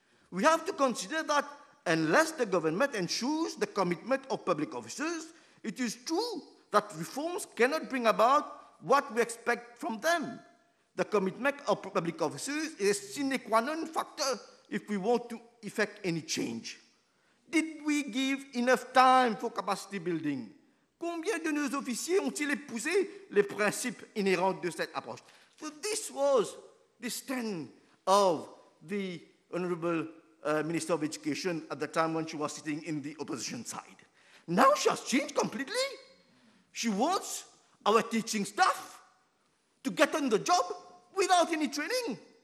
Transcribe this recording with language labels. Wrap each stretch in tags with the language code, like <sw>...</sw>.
<en>We have to consider that unless the government ensures the commitment of public officers, it is true that reforms cannot bring about what we expect from them. The commitment of public officers is a sine qua non factor if we want to effect any change. Did we give enough time for capacity building?</en> <fr>Combien de nos officiers ont-ils épousé les principes inhérents de cette approche?</fr> <en>So this was the stand of the Honorable Minister of Education at the time when she was sitting in the opposition side. Now she has changed completely. She wants our teaching staff to get on the job without any training.</en>